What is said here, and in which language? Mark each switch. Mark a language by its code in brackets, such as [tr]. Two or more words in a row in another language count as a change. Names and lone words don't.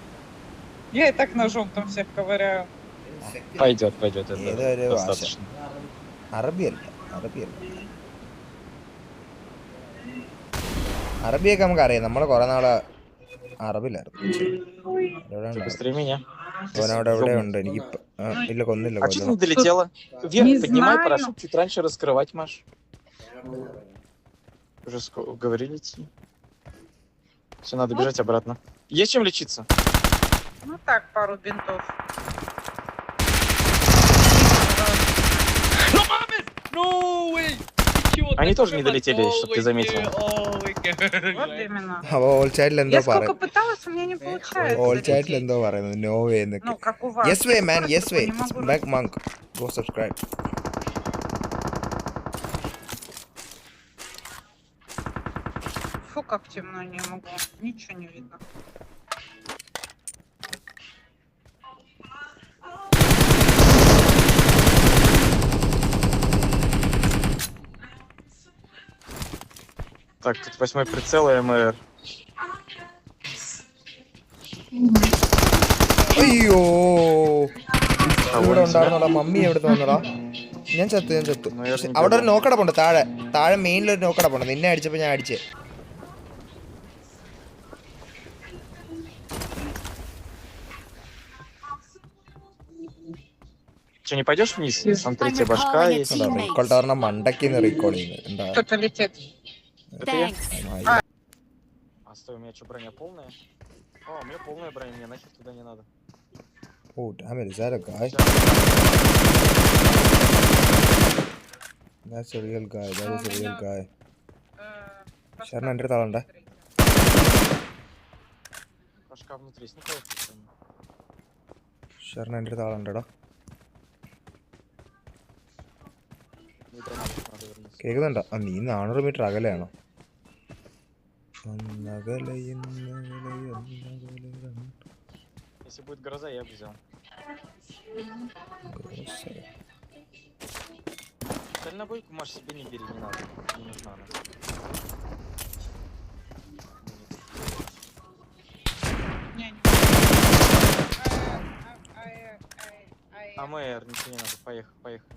[ml] ഏതൊരു ഭാഷ? അറബിയല്ല. അറബിയൊക്കെ നമുക്ക് അറിയാം. നമ്മള് കുറെ നാള് അറബിലായിരുന്നു. അവനവിടെ എവിടെ ഉണ്ട്? എനിക്ക് ഇല്ല, കൊന്നില്ല. [ru] Уже говорили идти. Все, надо бежать обратно. Есть чем лечиться? Ну так, пару бинтов. [en] No way! [ru] Они тоже не долетели, чтобы ты заметил. Вот именно. Я сколько пыталась, у меня не получается. [en] All chat [ml] ൽ എന്തോ പറയുന്നത്, [en] no way [ml] എന്നൊക്കെ. [ru] Ну, как у вас. [en] Yes way man, yes way. Back monk. Go subscribe. [ru] Фу, как темно, не могу. Ничего не видно. Так, тут 8-й прицел и МР. [ml] അയ്യോ, ഇവിടെ ഉണ്ടായിരുന്നോടാ. മമ്മി എവിടെ വന്നോടാ? ഞാൻ ചത്തു. അവിടെ ഒരു നോക്കടപ്പുണ്ട്, താഴെ മെയിനിലൊരു നോക്കടപ്പുണ്ട്. നിന്നെ അടിച്ചപ്പോ ഞാൻ അടിച്ചേ. [ru] Че, не пойдешь вниз? Там третья башка есть. [ml] റീകോൾ ടവറിനെ മണ്ടക്കിന്ന് റീകോൾ ചെയ്യുന്നത്. [ru] Кто-то летит. Это я? А стой, у меня что, броня полная? О, у меня полная броня, мне нахер туда не надо. [en] Oh damn it, is that a guy? That's a real guy, that is a real guy. [ml] Шарна എൻ്റെ അടുത്ത് ആളുണ്ടേ. [ru] Башка внутри, сника. [ml] ഷർണ എൻ്റെ അടുത്ത് ആളുണ്ടോ? കേൾക്കുന്നുണ്ടോ? നീ 400 മീറ്റർ അകലെയാണോ? [ru] Если будет гроза, я бы взял. Дальнобойку, Маш, себе не бери, не надо. Не нужна она. АМР, ничего не надо, поехали.